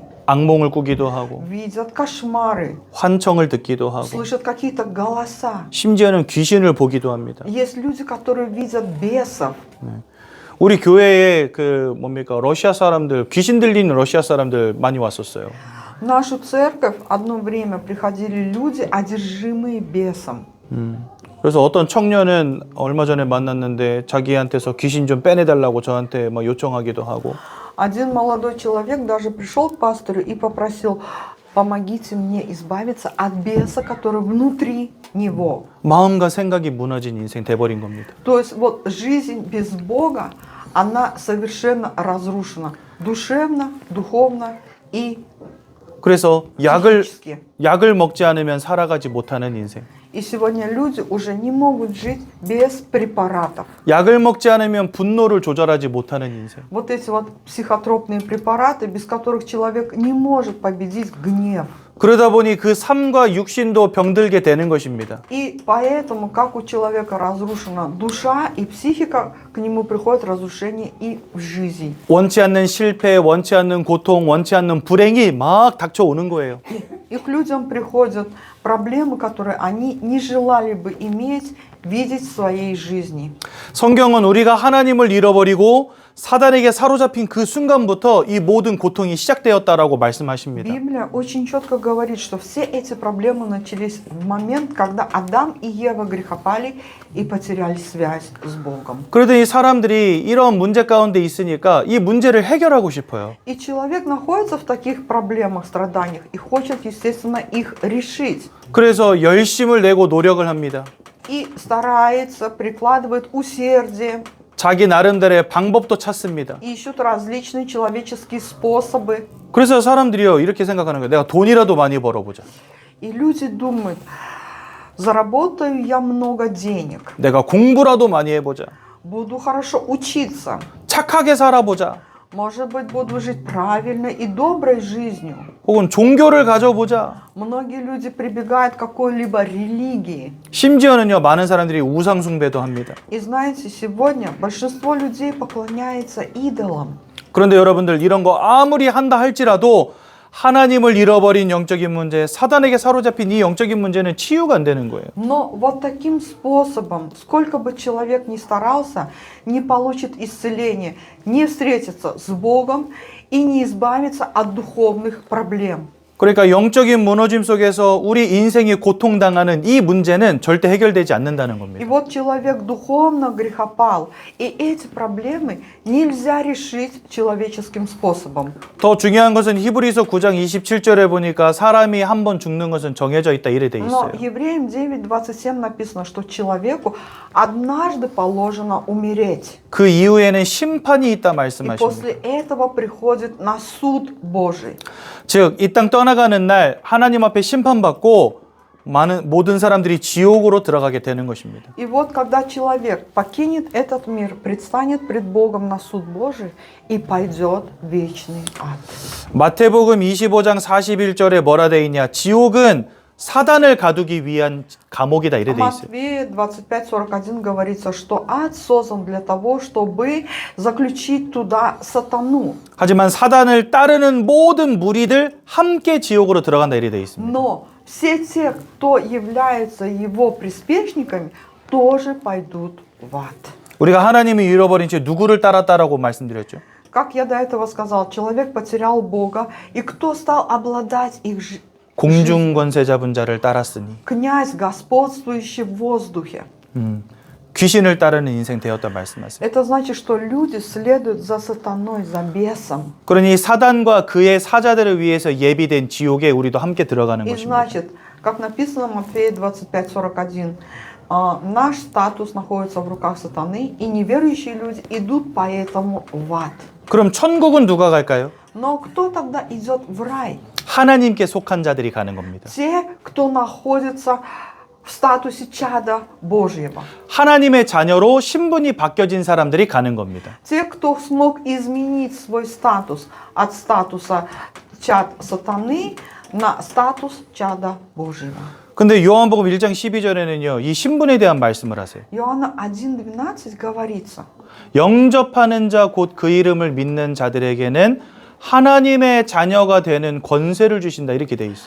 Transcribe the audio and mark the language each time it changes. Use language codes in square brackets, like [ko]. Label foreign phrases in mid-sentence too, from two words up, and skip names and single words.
[ko] 악몽을 꾸기도 하고 [ru] видят кошмары, [ko] 환청을 듣기도 하고 [ru] слышат какие-то голоса. [ko] 심지어는 귀신을 보기도 합니다. [ru] Есть люди, которые видят бесов. [ko] 우리 교회에 그 뭡니까 러시아 사람들 귀신 들리는 러시아 사람들 많이 왔었어요. [ru] В нашу церковь одно время приходили люди, одержимые бесом. [ko] 그래서 어떤 청년은 얼마 전에 만났는데 자기한테서 귀신 좀 빼내달라고 저한테 막 요청하기도 하고. [ru] Один молодой человек даже пришел к пастору и попросил: помогите мне избавиться от беса, который внутри него. [ko] 마음과 생각이 무너진 인생 돼버린 겁니다. [ru] То есть вот жизнь без Бога, она совершенно разрушена. Душевно, духовно и 그래서 психически. [ko] 약을 먹지 않으면 살아가지 못하는 인생. [ru] И сегодня люди уже не могут жить без препаратов. [ko] 약을 먹지 않으면 분노를 조절하지 못하는 인생. [ru] Вот эти вот психотропные препараты, без которых человек не может победить гнев. [ko] 그러다 보니 그 삶과 육신도 병들게 되는 것입니다. [ru] И поэтому, как у человека разрушена душа и психика, к нему приходит разрушение и в жизнь. [ko] 원치 않는 실패, 원치 않는 고통, 원치 않는 불행이 막 닥쳐오는 거예요. [ru] И к людям приходят проблемы, которые они не желали бы иметь, видеть в своей жизни. [ko] 성경은 우리가 하나님을 잃어버리고 사단에게 사로잡힌 그 순간부터 이 모든 고통이 시작되었다라고 말씀하십니다. [ru] Библия очень четко говорит, что все эти проблемы начались в момент, когда Адам и Ева грехопали и потеряли связь с Богом. [ko] 그러더니 사람들이 이런 문제 가운데 있으니까 이 문제를 해결하고 싶어요. [ru] И человек находится в таких проблемах, страданиях и хочет, естественно, их решить. [ko] 그래서 열심을 내고 노력을 합니다. [ru] И старается, прикладывает усердие, [ko] 자기 나름대로의 방법도 찾습니다. [ru] ищут различные человеческие способы. [ko] 그래서 사람들이요 이렇게 생각하는 거예요. 내가 돈이라도 많이 벌어보자. [ru] И люди думают: заработаю я много денег, [ko] 내가 공부라도 많이 해보자. [ru] буду хорошо учиться, [ko] 착하게 살아보자. [ru] может быть, буду жить правильной и доброй жизнью. [ko] 혹은 종교를 가져보자. [ru] Многие люди прибегают к какой-либо религии. [ko] 심지어는요 많은 사람들이 우상 숭배도 합니다. [ru] И знаете, сегодня большинство людей поклоняется идолам. [ko] 그런데 여러분들 이런 거 아무리 한다 할지라도 하나님을 잃어버린 영적인 문제, 사단에게 사로잡힌 이 영적인 문제는 치유가 안 되는 거예요. [ru] Но вот таким способом, сколько бы человек ни старался, не получит исцеления, не встретится с Богом и не избавится от духовных проблем. [ko] 그러니까 영적인 무너짐 속에서 우리 인생이 고통당하는 이 문제는 절대 해결되지 않는다는 И 겁니다. [ru] вот человек духовно грехопал, и эти проблемы нельзя решить человеческим способом. [ko] 더 중요한 것은 히브리서 9장 27절에 보니까 사람이 한 번 죽는 것은 정해져 있다 이래 돼 Но 있어요. [ru] Евреям 9:27 написано, что человеку однажды положено умереть. [ko] 그 이후에는 심판이 있다 И 말씀하십니다. [ru] после этого приходит на суд Божий. [ko] 즉, 이 땅 떠나가는 날 하나님 앞에 심판받고 모든 사람들이 지옥으로 들어가게 되는 것입니다. [ru] И вот когда человек покинет этот мир, предстанет пред Богом на суд Божий и пойдет в вечный ад. [ko] 마태복음 25장 41절에 뭐라 돼 있냐? 지옥은 사단을 가두기 위한 감옥이다 이래 В 돼 있어요. [ru] Матфея 25:41 говорится, что ад создан для того, чтобы заключить туда сатану. [ko] 하지만 사단을 따르는 모든 무리들 함께 지옥으로 들어간다 이래 돼 있습니다. [ru] Но все те, кто являются его приспешниками, тоже пойдут в ад. [ko] 우리가 하나님을 잃어버린 채 누구를 따랐다라고 말씀드렸죠? [ru] Как я до этого сказал, человек потерял Бога, и кто стал обладать их жизнью? [ko] 공중 권세 잡은 자를 따랐으니 [ru] Князь, господствующий в воздухе. [ko] 귀신을 따르는 인생 되었다 말씀하세요. [ru] Это значит, что люди следуют за сатаной, за бесом. [ko] 그러니 사단과 그의 사자들을 위해서 예비된 지옥에 우리도 함께 들어가는 И 것입니다. [ru] значит, как написано в Матфея 25:41, наш статус находится в руках сатаны, и неверующие люди идут поэтому в ад. [ko] 그럼 천국은 누가 갈까요? [ru] Но кто тогда идет в рай? [ko] 하나님께 속한 자들이 가는 겁니다. [ru] Те, кто находится в статусе чада Божьего. [ko] 하나님의 자녀로 신분이 바뀌어진 사람들이 가는 겁니다. [ru] Те, кто смог изменить свой статус от статуса чад сатаны на статус чада Божьего. [ko] 근데 요한복음 1장 12절에는요, 이 신분에 대한 말씀을 하세요. [ru] Иоанна 1:12 говорится: [ko] 영접하는 자 곧 그 이름을 믿는 자들에게는 하나님의 자녀가 되는 권세를 주신다 이렇게 돼 있어요.